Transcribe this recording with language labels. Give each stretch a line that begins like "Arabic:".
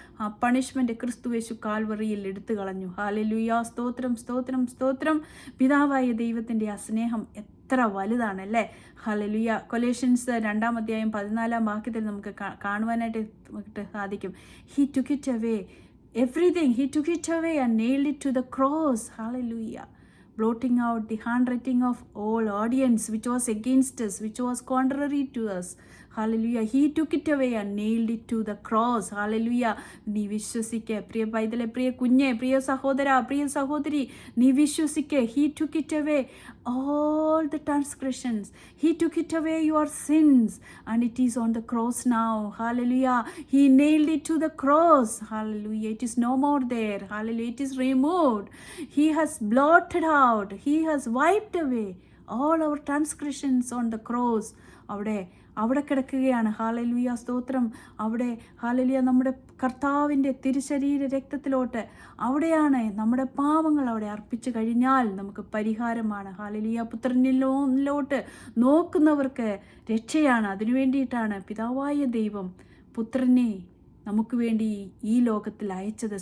Malayalam: ആ പണിഷ്മെൻറ്റ് ക്രിസ്തുയേശു കാൽവറിയിൽ എടുത്തു കളഞ്ഞു. ഹല്ലേലൂയ, സ്തോത്രം, സ്തോത്രം, സ്തോത്രം. പിതാവായ ദൈവത്തിൻ്റെ ആ സ്നേഹം എത്ര വലുതാണല്ലേ. ഹല്ലേലൂയ. കൊലേഷ്യൻസ് 2:14 നമുക്ക് കാണുവാനായിട്ട് സാധിക്കും.
English: He took it away everything, he took it away and nailed it to the cross. Hallelujah. blotting out the handwriting of all audience which was against us, which was contrary to us. Hallelujah. He took it away and nailed it to the cross. Hallelujah.
Malayalam: നീ വിശ്വസിക്കുക പ്രിയ പൈതലെ, പ്രിയ കുഞ്ഞെ, പ്രിയ സഹോദര, പ്രിയ സഹോദരി, നീ വിശ്വസിക്കുക.
English: He took it away all the transgressions. He took it away your sins and it is on the cross now. Hallelujah. He nailed it to the cross. Hallelujah. It is no more there. Hallelujah. It is removed. He has blotted out. He has wiped away all our transgressions on the cross.
Malayalam: അവിടെ കിടക്കുകയാണ്. Hallelujah, സ്തോത്രം. അവിടെ hallelujah, നമ്മുടെ കർത്താവിൻ്റെ തിരുശരീര രക്തത്തിലോട്ട് അവിടെയാണ് നമ്മുടെ പാവങ്ങൾ അവിടെ അർപ്പിച്ചു കഴിഞ്ഞാൽ നമുക്ക് പരിഹാരമാണ്. ഹല്ലേലൂയ. പുത്രനിലോട്ട് നോക്കുന്നവർക്ക് രക്ഷയാണ്. അതിനു വേണ്ടിയിട്ടാണ് പിതാവായ ദൈവം പുത്രനെ നമുക്ക് വേണ്ടി ഈ ലോകത്തിൽ അയച്ചത്.